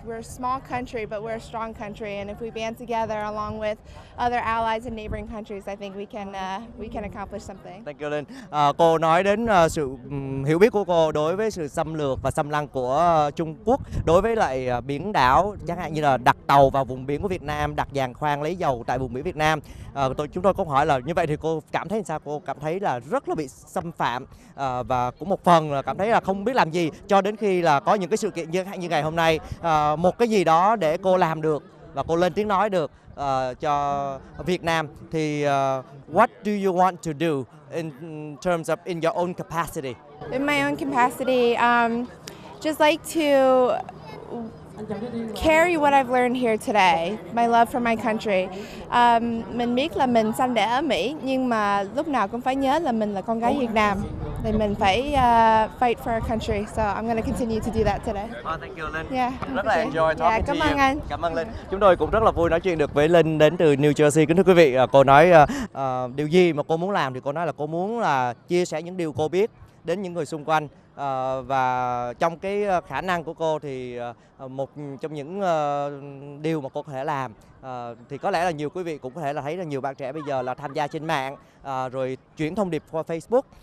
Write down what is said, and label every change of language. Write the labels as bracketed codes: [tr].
[en] We're a small country, but we're a strong country, and if we band together along with other allies and neighboring countries, I think we can accomplish something. Thank you, Linh. [vi] Cô nói đến sự hiểu biết của cô đối với sự xâm lược và xâm lăng của Trung Quốc đối với lại biển đảo, chẳng hạn như là đặt tàu vào vùng biển của Việt Nam, đặt giàn khoan lấy dầu tại vùng biển Việt Nam. Chúng tôi có hỏi là như vậy thì cô cảm thấy sao? Cô cảm thấy là rất là bị xâm phạm, và cũng một phần là cảm thấy là không biết làm gì cho đến khi là có những cái sự kiện như ngày hôm nay, một cái gì đó để cô làm được và cô lên tiếng nói được cho Việt Nam. [en] Thì what do you want to do in terms of in your own capacity? In my own capacity, just like to carry what I've learned here today, my love for my country. [vi] Mình biết là mình sinh đẻ ở Mỹ, nhưng mà lúc nào cũng phải nhớ là mình là con gái Việt Nam. Thì mình phải [en] fight for our country. So I'm going to continue to do that today. Thank you, Linh. Yeah. [vi] Rất là [en] enjoy talking to you. [vi] Cảm ơn anh. Cảm ơn Linh. Chúng tôi cũng rất là vui nói chuyện được với Linh đến từ New Jersey. Kính thưa quý vị, cô nói điều gì mà cô muốn làm thì cô nói là cô muốn là chia sẻ những điều cô biết đến những người xung quanh. Và trong cái khả năng của cô thì một trong những điều mà cô có thể làm thì có lẽ là nhiều quý vị cũng có thể là thấy là nhiều bạn trẻ bây giờ là tham gia trên mạng, rồi chuyển thông điệp qua Facebook.